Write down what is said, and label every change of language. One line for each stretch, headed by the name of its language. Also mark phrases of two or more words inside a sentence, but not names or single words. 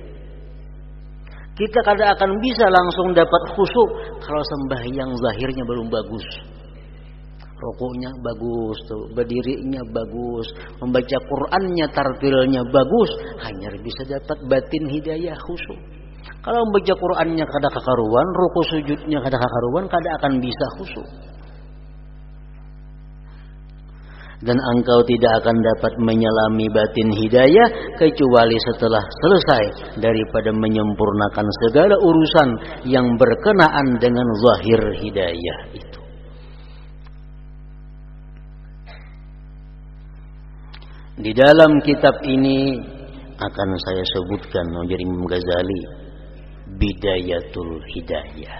Indonesian: Kita kadang akan bisa langsung dapat khusyuk kalau sembahyang zahirnya belum bagus. Rukuknya bagus, berdirinya bagus, membaca Qur'annya, tartilnya bagus, hanya bisa dapat batin hidayah khusyuk.
Banjar: Kalau membaca Qur'annya kada kakaruan, rukuk sujudnya kada kakaruan, kada akan bisa khusyuk.
Indonesian: Dan engkau tidak akan dapat menyelami batin hidayah kecuali setelah selesai daripada menyempurnakan segala urusan yang berkenaan dengan zahir hidayah itu. Di dalam kitab ini akan saya sebutkan dari Imam Ghazali, Bidayatul Hidayah.